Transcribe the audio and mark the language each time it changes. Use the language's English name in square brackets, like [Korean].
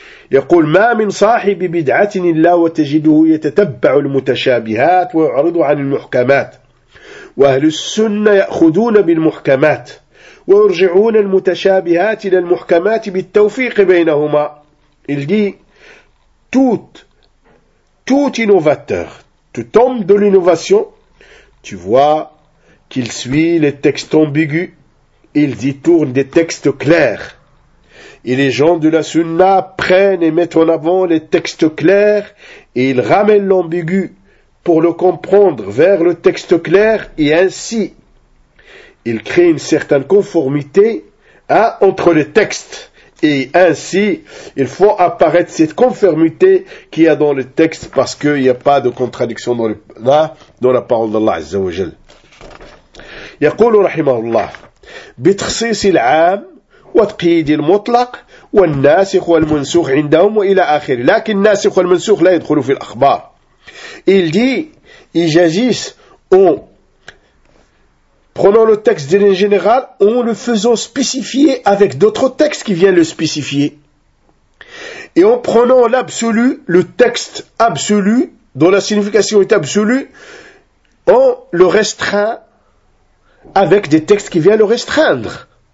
[Arabic] يقول ما من صاحب بدعة إلا وتجده يتتبع المتشابهات ويعرض عن المحكمات وأهل السنة يأخذون بالمحكمات ويرجعون المتشابهات إلى المحكمات بالتوفيق بينهما. [French] Il dit tout innovateur, tout homme de l'innovation, tu vois qu'il suit les textes ambigus, il détourne des textes clairs. Et les gens de la sunna prennent et mettent en avant les textes clairs et ils ramènent l'ambigu pour le comprendre vers le texte clair et ainsi ils créent une certaine conformité entre les textes et ainsi il faut apparaître cette conformité qu'il y a dans le texte parce qu'il n'y a pas de contradiction dans la parole d'Allah Azza wa Jal. [Arabic] يقول رحمه الله بتخصيص العام والتقييد المطلق والناسخ والمنسوخ عندهم وإلى آخره. لكن الناسخ والمنسوخ لا يدخلوا في الأخبار. [French] Il dit, ils agissent en prenant le texte de l'en général, en le faisant spécifier avec d'autres textes qui viennent le spécifier. Et en prenant l'absolu, le texte absolu, dont la signification est absolue, on le restreint avec des textes qui viennent le restreindre.